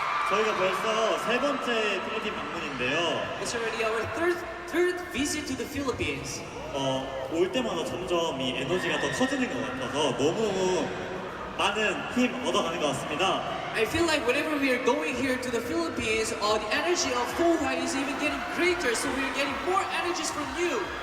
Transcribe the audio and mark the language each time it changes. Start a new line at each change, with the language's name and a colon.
Korean: 저희가 벌써 세 번째 필리핀 방문인데요.
English: It's already our third visit to the Philippines.
Korean: 올 때마다 점점 이 에너지가 더 터지는 것 같아서 너무너무 많은 힘 얻어가는 것 같습니다.
English: I feel like whenever we are going here to the Philippines, the energy of Fuhai is even getting greater, so we are getting more energies from you.